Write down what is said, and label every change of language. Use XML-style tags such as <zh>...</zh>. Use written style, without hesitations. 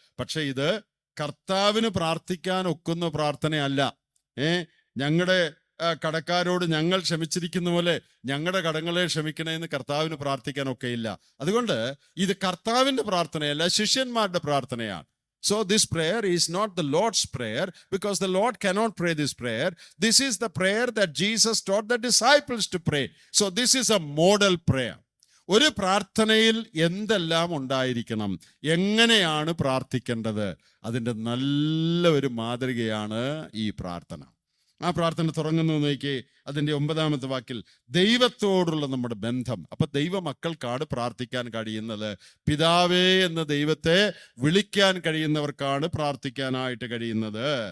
<ml>പക്ഷെ ഇത് കർത്താവിന് പ്രാർത്ഥിക്കാൻ ഒക്കുന്ന പ്രാർത്ഥനയല്ല. ഞങ്ങളുടെ കടക്കാരോട് ഞങ്ങൾ ക്ഷമിച്ചിരിക്കുന്ന പോലെ ഞങ്ങളുടെ കടങ്ങളെ ക്ഷമിക്കണമെന്ന് കർത്താവിന് പ്രാർത്ഥിക്കാനൊക്കെ ഇല്ല. അതുകൊണ്ട് ഇത് കർത്താവിന്റെ പ്രാർത്ഥനയല്ല, ശിഷ്യന്മാരുടെ പ്രാർത്ഥനയാണ്.</ml> <en>So this prayer is not the Lord's prayer, because the Lord cannot pray this prayer. This is the prayer that Jesus taught the disciples to pray. So this is a model prayer.</en> <ml>ഒരു പ്രാർത്ഥനയിൽ എന്തെല്ലാം ഉണ്ടായിരിക്കണം, എങ്ങനെയാണ് പ്രാർത്ഥിക്കേണ്ടത്, അതിൻ്റെ നല്ല ഒരു മാതൃകയാണ് ഈ പ്രാർത്ഥന. ആ പ്രാർത്ഥന തുടങ്ങുന്നു നോക്കി, അതിൻ്റെ 9-ാമത്തെ വാക്കിൽ ദൈവത്തോടുള്ള നമ്മുടെ ബന്ധം. അപ്പൊ ദൈവമക്കൾക്കാണ് പ്രാർത്ഥിക്കാൻ കഴിയുന്നത്. പിതാവേ എന്ന ദൈവത്തെ വിളിക്കാൻ കഴിയുന്നവർക്കാണ് പ്രാർത്ഥിക്കാനായിട്ട് കഴിയുന്നത്.</ml>